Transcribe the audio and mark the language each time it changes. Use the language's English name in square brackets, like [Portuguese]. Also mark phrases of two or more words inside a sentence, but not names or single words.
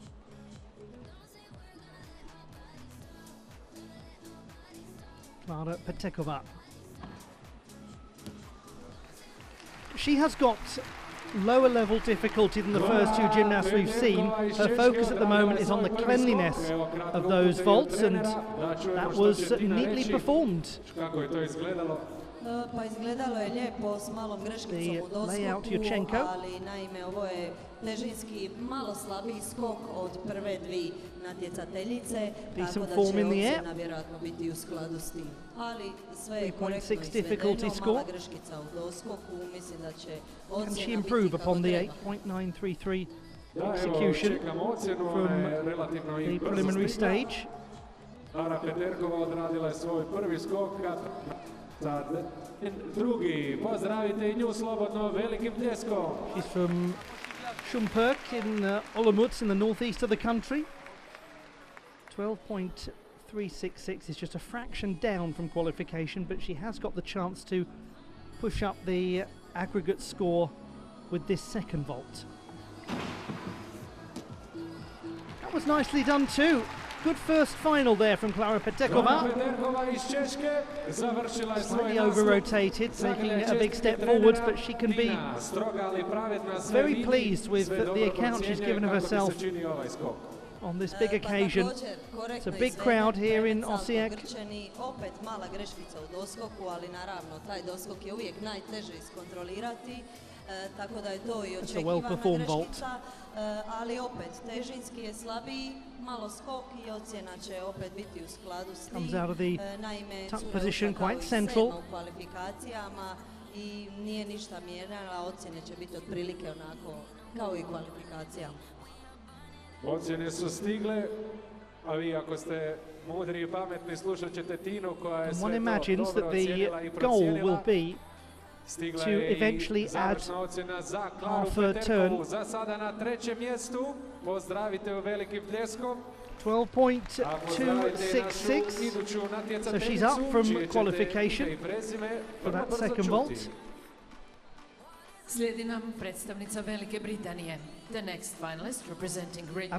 [English] Klara Petekova. She has got lower level difficulty than the first two gymnasts we've seen. Her focus at the moment is on the cleanliness of those vaults, and that was neatly performed. [Croatian] Pa izgledalo je lijepo s malom greškicom u doskoku, ali naime ovo je težinski malo slabiji skok od prve dvije natjecateljice, tako da će ocjena vjerojatno biti u skladu s tim. Ali sve je korektno izvedeno, mala greškica u doskoku, mislim da će ocjena biti kako treba. [English] 8.933 execution from the preliminary stage. [Croatian] Klara Petekova odradila je svoj prvi skok. Sad drugi, pozdravite i nju slobodno velikim pljeskom. [English] She's from Šumperk in Olomouc in the northeast of the country. 12.366 is just a fraction down from qualification, but she has got the chance to push up the aggregate score with this second vault. That was nicely done too. Good first final there from Klara Petekova. Slightly over-rotated, taking a big step forwards, but she can be very pleased with the account she's given of herself on this big occasion. It's a big crowd here in Osijek. [Croatian] Opet mala greškica u doskoku, ali naravno taj doskok je uvijek najteže iskontrolirati. Tako da je to i očekivana greškica, ali opet težinski je slabiji, malo skok i ocjena će opet biti u skladu s tim. Naime, cura je ušla kao u kvalifikacijama i nije ništa mijenjala, ocjene će biti otprilike onako kao i kvalifikacijama. Ocjene su stigle, a vi ako ste mudri i pametni slušat ćete Tinu koja je sve to dobro ocijenila i procijenila. [English] To eventually add half a turn. [Croatian] Za sada na trećem mjestu. Pozdravite u velikim pljeskom. 12.266. [English] So she's up from qualification for that second vault. [Croatian] Slijedi nam predstavnica Velike Britanije. [English] The next finalist representing Great Britain,